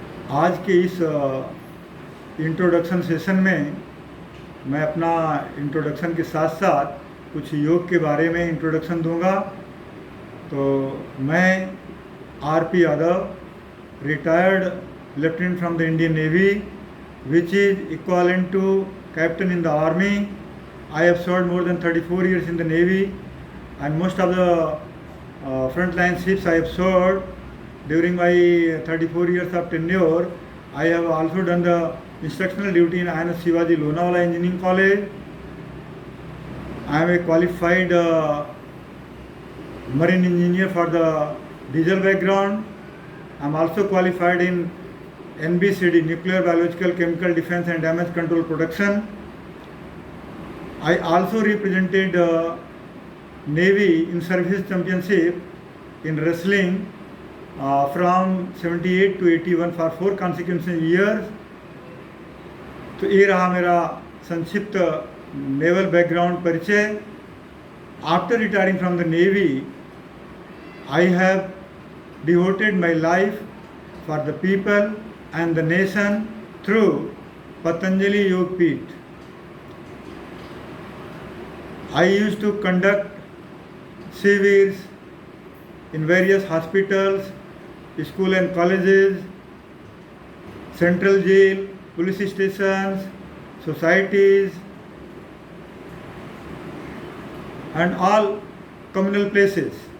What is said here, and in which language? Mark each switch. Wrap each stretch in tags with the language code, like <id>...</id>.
<hi>आज के इस इंट्रोडक्शन सेशन में मैं अपना इंट्रोडक्शन के साथ साथ कुछ योग के बारे में इंट्रोडक्शन दूंगा। तो मैं RP.</hi> <en>Yadav, retired lieutenant from the Indian navy, which is equivalent to captain in the army. I have served more than 34 years in the navy, and most of the frontline ships I have served during my 34 years of tenure. I have also done the instructional duty in INS Shivaji Lonavala Engineering College. I am a qualified marine engineer for the diesel background. I am also qualified in NBCD, Nuclear, Biological, Chemical, Defense and Damage Control Production. I also represented Navy in Service Championship in wrestling from 78 to 81 for 4 consecutive years.</en> <hi>तो ये रहा मेरा संक्षिप्त naval background परिचय।</hi> <en>After retiring from the Navy, I have devoted my life for the people and the nation through Patanjali Yoga Peeth. I used to conduct shivers in various hospitals, school and colleges, central jail, police stations, societies, and all communal places.</en>